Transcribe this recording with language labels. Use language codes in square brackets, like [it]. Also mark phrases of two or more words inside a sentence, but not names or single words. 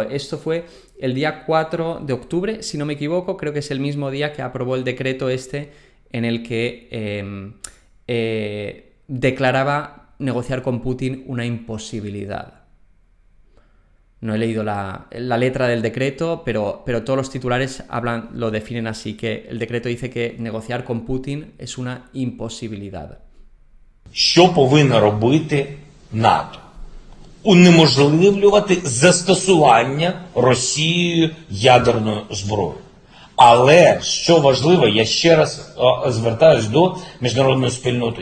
[es] Esto fue el día 4 de octubre, si no me equivoco, creo que es el mismo día que aprobó el decreto en el que declaraba negociar con Putin una imposibilidad. No he leído la letra del decreto, pero todos los titulares lo definen así, que el decreto dice que negociar con Putin es una imposibilidad. [uk] Що повинно робити НАТО? Унеможливлювати застосування Росією ядерної зброї. Але, що важливо, я ще раз звертаюсь до міжнародної спільноти.